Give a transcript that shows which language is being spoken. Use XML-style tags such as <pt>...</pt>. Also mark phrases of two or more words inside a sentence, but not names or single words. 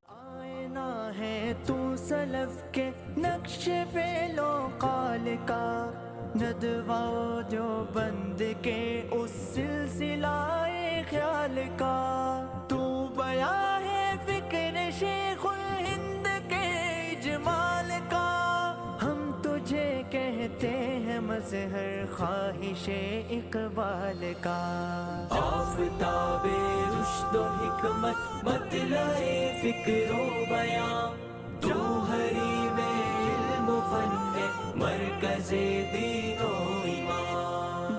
<ur>آئینہ ہے تو سلف کے نقش فعل و قال کا، ندوہ جو بند کے اس سلسلہ خیال کا، تو بیاں ہے فکر شیخ الہند کے اجمال کا، ہم تجھے کہتے ہیں مظہر خواہش اقبال کا. آفتاب رشد و حکمت مطلع فکر و بیان، جوہری میں علم و فن ہے مرکز دین و ایمان.</ur>